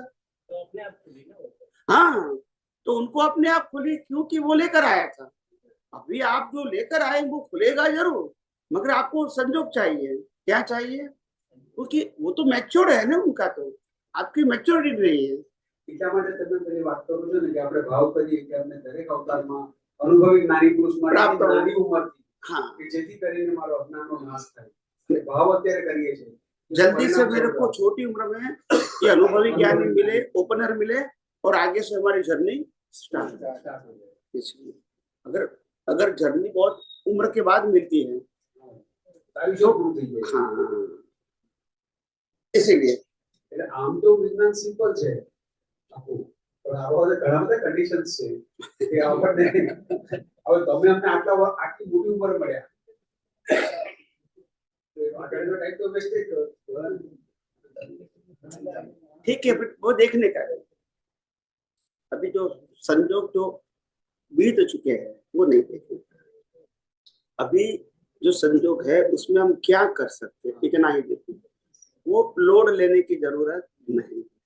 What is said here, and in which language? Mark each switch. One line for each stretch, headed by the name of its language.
Hindi: तो अपने आप खुली ना। हाँ, तो उनको अपने आप खुली क्योंकि वो लेकर आया था। अभी आप जो लेकर आए वो खुलेगा जरूर, मगर आपको संजोग चाहिए। क्या चाहिए? क्योंकि वो तो मैच्योर है ना, उनका तो आपकी मैच्योरिटी नहीं है।
Gujarati: એટલા માટે તમે પેલી વાત કરો છો ને કે આપણે ભાવ કરીએ કે આપણે દરેક અવતારમાં અનુભવી જ્ઞાની પુરુષ પ્રાપ્ત માટે હોય। નાની ઉંમરથી
Hindi: हाँ,
Gujarati: કે જેથી કરીને મારો અજ્ઞાનનો નાશ થાય। એટલે ભાવ અત્યારે કરીએ છીએ
Hindi: जल्दी से मेरे को छोटी उम्र में ये अनुभवी ज्ञानी मिले, ओपनर मिले, और आगे से हमारी जर्नी स्टार्ट हो जाए। इसलिए अगर जर्नी बहुत उम्र के बाद मिलती है,
Gujarati: આયુષ્ય પૂરું થઈ જાય।
Hindi: हाँ, इसीलिए
Gujarati: એટલે આમ તો વિજ્ઞાન સિમ્પલ છે આખું, પણ આવા ઘણા બધા કન્ડિશન્સ છે કે આપણને હવે તમે અમને આટલી મોટી ઉંમરે મળ્યા, આગળનો ટાઈમ તો વેસ્ટ જ થયો।
Hindi: ठीक है, but वो देखने का है। अभी जो संजोग जो बीत चुके हैं वो नहीं देखें। अभी जो संजोग है उसमें हम क्या कर सकते हैं इतना ही देखें, वो लोड लेने की जरूरत नहीं।